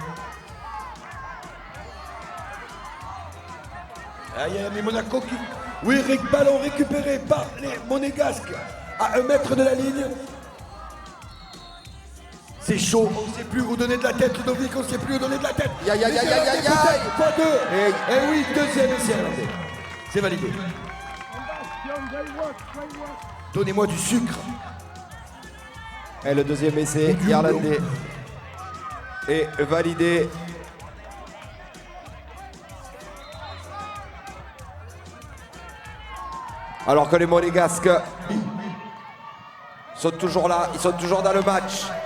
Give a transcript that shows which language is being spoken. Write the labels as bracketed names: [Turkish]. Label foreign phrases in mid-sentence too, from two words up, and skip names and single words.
[French] Aïe aïe, mais Monaco qui... Oui, ballon récupéré par les Monégasques à 1 mètre de la ligne. C'est chaud, on ne sait plus où donner de la tête, Ludovic, on ne sait plus où donner de la tête. Ya, ya, ya, Les ya, ya, Irlandais, ya. peut-être, pas deux. Et oui, deuxième essai irlandais. C'est validé. Donnez-moi du sucre. Et le deuxième essai irlandais est validé. Alors que les Monégasques sont toujours là, ils sont toujours dans le match.